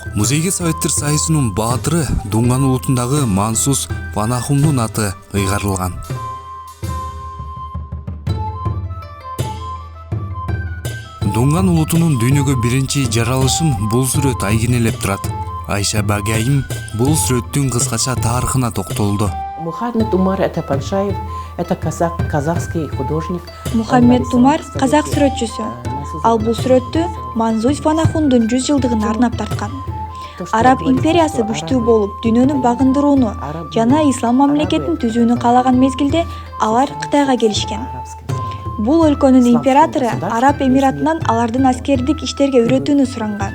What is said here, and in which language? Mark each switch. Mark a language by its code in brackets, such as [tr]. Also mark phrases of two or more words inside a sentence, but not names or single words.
[ky] Музейге Советтер Союзунун баатыры Дунган улутундагы Мансус Ванахумдун аты ыйгарылган. Дунган улутунун дүйнөгө биринчи жаралышын бул сүрөт айгинелеп турат. Айша Баги айым бул сүрөттүн кыскача тарыхына токтолду. [ru] Мухаммед Умар это Паншаев, это казахский художник. [ky] Мухаммед Умар казак сүрөтчүсү. Ал бул сүрөттү Мансус Ванахумдун 100 жылдыгына арнап тарткан. Араб империясы күчтүү болуп, дүйнөнү багындырууну жана ислам мамлекетин түзүүнү каалаган мезгилде алар Кытайга келишкен. Бул өлкөнүн императору Араб Эмиратынан алардын аскердик иштерге үйрөтүүнү суранган.